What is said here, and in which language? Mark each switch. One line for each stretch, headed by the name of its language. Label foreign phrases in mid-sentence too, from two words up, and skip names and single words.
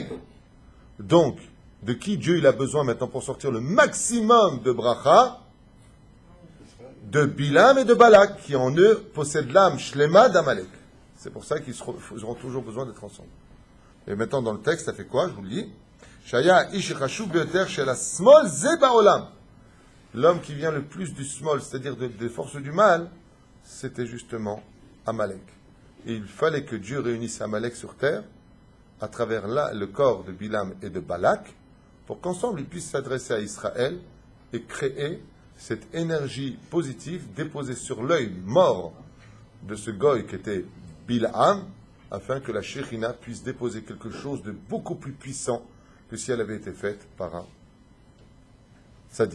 French: Donc, de qui Dieu il a besoin maintenant pour sortir le maximum de bracha? De Bilham et de Balak, qui en eux possèdent l'âme shlema d'Amalek. C'est pour ça qu'ils auront toujours besoin d'être ensemble. Et maintenant, dans le texte, ça fait quoi? Je vous le dis.
Hebrew: שהיה איש חשוב ביתר של שמאל זה בעולם.
French: L'homme qui vient le plus du smol, c'est-à-dire des forces du mal, c'était justement Amalek. Et il fallait que Dieu réunisse Amalek sur terre, à travers le corps de Bilham et de Balak, pour qu'ensemble ils puissent s'adresser à Israël et créer cette énergie positive déposée sur l'œil mort de ce goy qui était Bilham, afin que la Shekhinah puisse déposer quelque chose de beaucoup plus puissant que si elle avait été faite par un tzaddik.